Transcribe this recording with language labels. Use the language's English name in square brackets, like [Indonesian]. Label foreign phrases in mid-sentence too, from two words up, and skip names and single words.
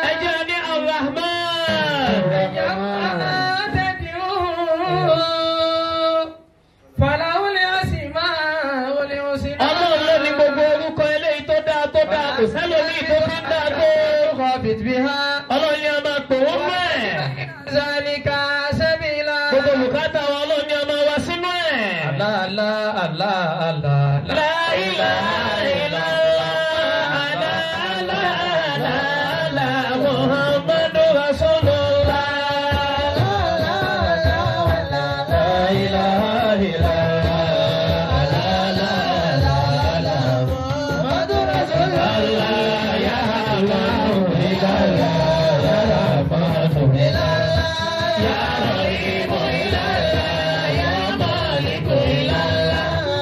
[Yoruba] ẹ jẹ́ ní Ar-Rahman. ẹ jẹ́ máa tẹ̀dí ooo. [Arabic] فله الأسماء الحسنى. [Yoruba] ọlọ́run ló ní gbogbo orúkọ eléyìí tó dáa kò sẹ́lòmíì tó fi ń dáa tó. ọlọ́run ni a máa pè wọ́n mẹ́. [Arabic] ذلك سبيلا. [Yoruba] gbogbo bùkátà wa ọlọ́run ni a máa wá sínú ẹ̀. [Arabic] Allah. لا إله إلا الله. لا محمد رسول الله. لا إله إلا الله. محمد رسول الله. يا الله إلا الله. يا رحمن إلا الله. يا رحيم إلا الله. يا مالك إلا الله.